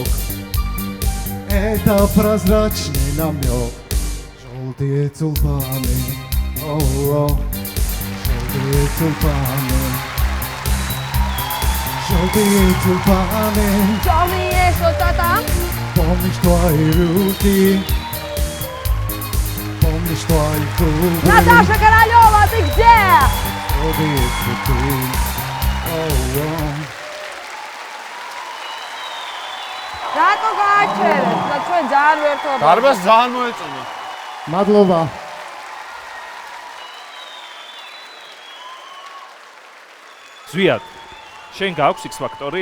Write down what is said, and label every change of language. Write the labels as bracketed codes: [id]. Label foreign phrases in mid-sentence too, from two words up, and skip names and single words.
[ru] Это прозрачный намек, желтые тюльпаны, желтые тюльпаны, желтые тюльпаны. Помнишь твои руки, помнишь твои губы. Наташа Королева, ты где? Желтые цветы, [ka] რატო გააჩერეთ? და ჩვენ ძალიან ვერთობთ. დარბაზს ძალიან მოეწონა. მადლობა. ზვიად, შენ გაქვს X-Factor-ი?